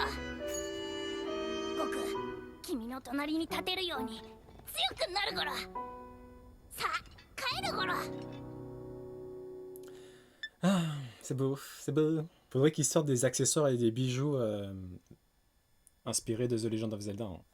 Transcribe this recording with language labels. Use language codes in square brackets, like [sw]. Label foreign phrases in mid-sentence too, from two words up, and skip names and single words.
[ja] 僕、君の隣に立てるように強くなる頃。さあ帰る頃。 [fr] Ah, c'est beau, c'est beau. Faudrait qu'ils sortent des accessoires et des bijoux inspirés de The Legend of Zelda. Hein.